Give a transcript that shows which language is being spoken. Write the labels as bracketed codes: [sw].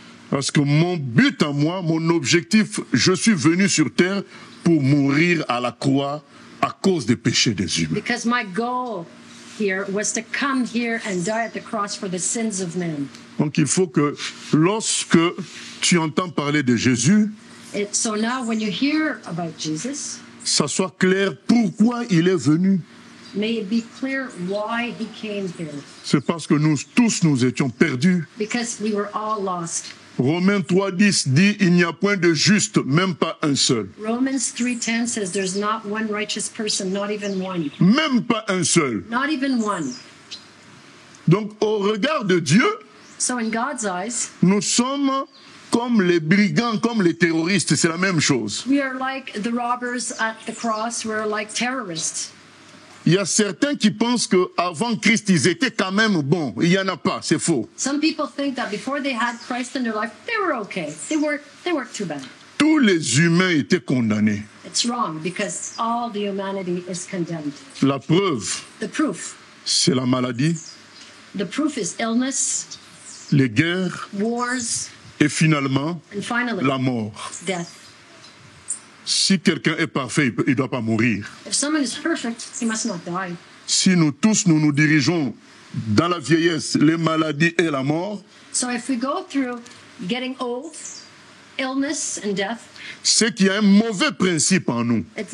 [fr] Parce que mon but à moi, mon objectif, je suis venu sur terre pour mourir à la croix à cause des péchés des humains. [en] Because my goal here was to come here and die at the cross for the sins of men. [fr] Donc il faut que lorsque tu entends parler de Jésus, [en] So now when you hear about Jesus, [fr] ça soit clair pourquoi il est venu. [en] may it be clear why he came here. [fr] C'est parce que nous tous nous étions perdus. [en] Because we were all lost. [fr] Romains 3,10 dit, il n'y a point de juste, même pas un seul. [en] Romans 3:10 says there's not one righteous person, not even one. [fr] Même pas un seul. [en] Not even one. [fr] Donc au regard de Dieu, [en] So in God's eyes, [fr] nous sommes comme les brigands, comme les terroristes, c'est la même chose. [en] we are like the robbers at the cross, we're like terrorists. [fr] Il y a certains qui pensent qu'avant Christ, ils étaient quand même bons. Il n'y en a pas, c'est faux. [en] Some people think that before they had Christ in their life, they were okay. They weren't too bad. [fr] Tous les humains étaient condamnés. [en] It's wrong because all the humanity is condemned. [fr] La preuve, [en] The proof. [fr] c'est la maladie, [en] The proof is illness, [fr] les guerres [en] wars, [fr] et finalement [en] and finally, [fr] la mort. [en] death. [fr] Si quelqu'un est parfait, il ne doit pas mourir. [en] If someone is perfect, he must not die. [fr] Si nous tous, nous nous dirigeons dans la vieillesse, les maladies et la mort, [en] So if we go through getting old, illness, and death, [fr] c'est qu'il y a un mauvais principe en nous